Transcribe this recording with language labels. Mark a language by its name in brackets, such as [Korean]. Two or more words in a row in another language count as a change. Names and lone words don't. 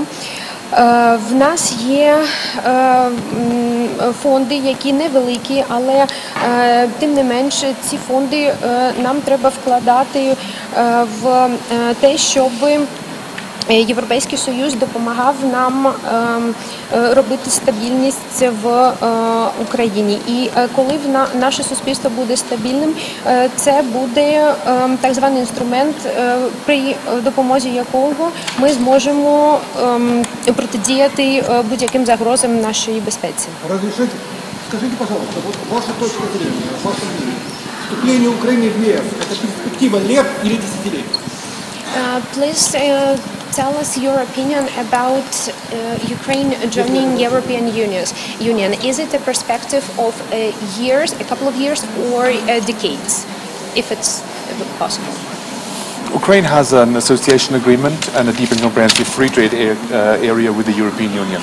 [Ukrainian] В нас є фонди, які невеликі, але тим не менше ці фонди нам треба вкладати в те, щоб Європейський Союз допомагав нам робити стабільність в Україні. І коли наше суспільство буде стабільним, це буде так званий інструмент, при допомозі якого ми зможемо протидіяти будь-яким загрозам нашій безпеці. [Russian] Разрешите? Скажите, пожалуйста, вот ваша точка зрения, ваше мнение. Вступление Украины в ЕС – это перспектива лет или десятилетий? [English] Please tell us your opinion about Ukraine joining European Union. Is it a perspective of years, a couple of years, or decades? If it's possible. Ukraine has an association agreement and a deep and comprehensive free trade area with the European Union.